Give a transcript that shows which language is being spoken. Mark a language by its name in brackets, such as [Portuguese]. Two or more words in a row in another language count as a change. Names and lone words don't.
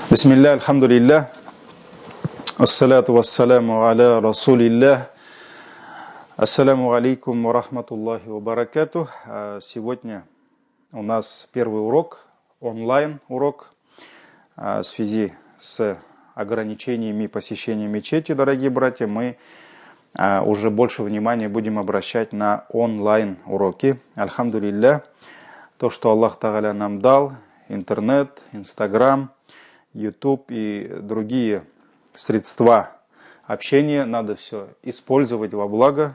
[Arabic] بسم الله، الحمد لله، الصلاة والسلام على رسول الله، السلام عليكم ورحمة الله وبركاته. [Russian] Сегодня у нас первый урок, онлайн урок, в связи с ограничениями посещения мечети, дорогие братья, мы уже больше внимания будем обращать на онлайн уроки. Альхамдулилля, то, что [Arabic] الله تعالى [Russian] нам дал, интернет, Инстаграм, YouTube и другие средства общения, надо все использовать во благо.